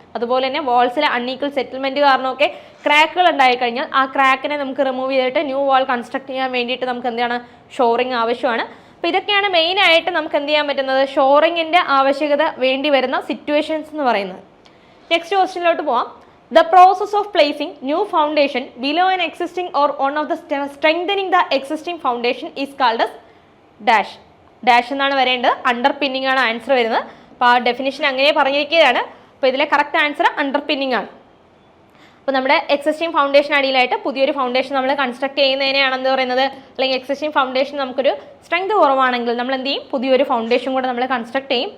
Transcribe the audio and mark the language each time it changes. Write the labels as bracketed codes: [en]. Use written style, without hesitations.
[ml] അതുപോലെ തന്നെ വാൾസിലെ unequal settlement കാരണമൊക്കെ ക്രാക്കുകൾ ഉണ്ടായിക്കഴിഞ്ഞാൽ ആ ക്രാക്കിനെ നമുക്ക് റിമൂവ് ചെയ്തിട്ട് ന്യൂ വാൾ കൺസ്ട്രക്ട് ചെയ്യാൻ വേണ്ടിയിട്ട് നമുക്ക് എന്താണ്, ഷോറിംഗ് ആവശ്യമാണ്. അപ്പോൾ ഇതൊക്കെയാണ് മെയിനായിട്ട് നമുക്ക് എന്ത് ചെയ്യാൻ പറ്റുന്നത്, ഷോറിങ്ങിൻ്റെ ആവശ്യകത വേണ്ടി വരുന്ന സിറ്റുവേഷൻസ് എന്ന് പറയുന്നത്. നെക്സ്റ്റ് ക്വസ്റ്റ്യനിലോട്ട് പോവാം. [en] The process of placing new foundation below an existing or one of the strengthening the existing foundation is called as dash. [ml] Dash എന്നാണ് വരേണ്ടത്. അണ്ടർ പിന്നിങ് ആണ് ആൻസർ വരുന്നത്. അപ്പോൾ ആ ഡെഫിനിഷൻ അങ്ങനെ പറഞ്ഞിരിക്കുകയാണ്. അപ്പോൾ ഇതിലെ കറക്റ്റ് ആൻസർ അണ്ടർ പിന്നിങ് ആണ്. അപ്പോൾ നമ്മുടെ എക്സിസ്റ്റിംഗ് ഫൗണ്ടേഷൻ അടിയിലായിട്ട് പുതിയൊരു ഫൗണ്ടേഷൻ നമ്മൾ കൺസ്ട്രക്ട് ചെയ്യുന്നതിനെയാണ് എന്ത് പറയുന്നത്, അല്ലെങ്കിൽ എക്സിസ്റ്റിംഗ് ഫൗണ്ടേഷൻ നമുക്കൊരു സ്ട്രെങ്ത് കുറവാണെങ്കിൽ നമ്മൾ എന്ത് ചെയ്യും, പുതിയൊരു ഫൗണ്ടേഷൻ കൂടെ നമ്മൾ കൺസ്ട്രക്ട് ചെയ്യും.